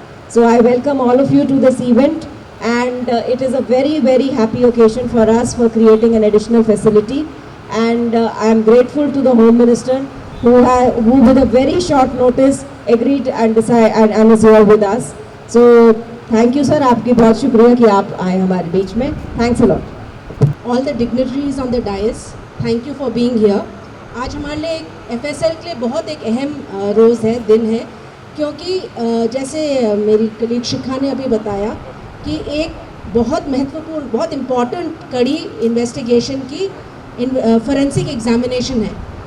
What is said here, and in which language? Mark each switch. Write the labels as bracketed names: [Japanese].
[English] So I welcome all of you to this event, and it is a very, very happy occasion for us for creating an additional facility, and I am grateful to the Home Minister who with a very short notice agreed and decided and is here with us. So thank you sir, [Hindi] आपकी बहुत शुक्रिया कि आप आए हमारे बीच में. [English] Thanks a lot. All the dignitaries on the dais, thank you for being here. [Hindi] आज हमारे लिए FSL के लिए बहुत एक अहम रोज़ है, दिन है, क्योंकि जैसे मेरी कलीग शिखा ने अभी बताया कि एक बहुत महत्वपूर्ण, बहुत इम्पॉर्टेंट कड़ी इन्वेस्टिगेशन की फोरेंसिक एग्जामिनेशन है.